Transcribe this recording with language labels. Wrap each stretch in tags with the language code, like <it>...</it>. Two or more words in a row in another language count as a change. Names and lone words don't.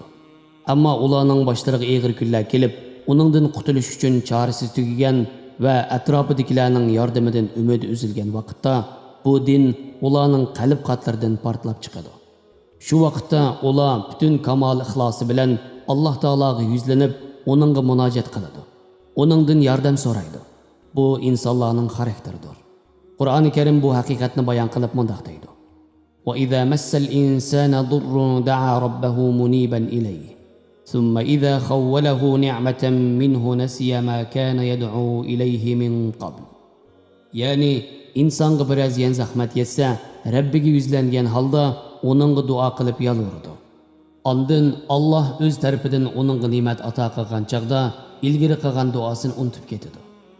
<uz>Ammo ularning boshlariga og'ir kunlar kelib, uningdan qutulish uchun chorasiz tugagan va atrofidagilarning yordamidan umid uzilgan vaqtda bu din ularning qalb qatlaridan portlab chiqadi. Shu vaqtda ular butun kamol ixlosi bilan Alloh taologa yuzlanib, uningga munojat qiladi. Uningdan yordam so'raydi. Bu insonlarning xarakteridir. Qur'oni Karim bu haqiqatni bayon qilib mundoq deydi:</uz> <ar>"وإذا مس الإنسان ضر دعا ربه منيبا إليه ثم إذا خوله نعمة منه نسي ما كان يدعو إليه من قبل."</ar> <uz>Ya'ni insonga biroz zahmat yetsa, Rabbiga yuzlangan holda uningga duo qilib yalvaradi. Ondan Alloh o'z tarafidan uningga ne'mat ato qilgan chaqda ilgari qilgan duosini unutib ketadi.</uz>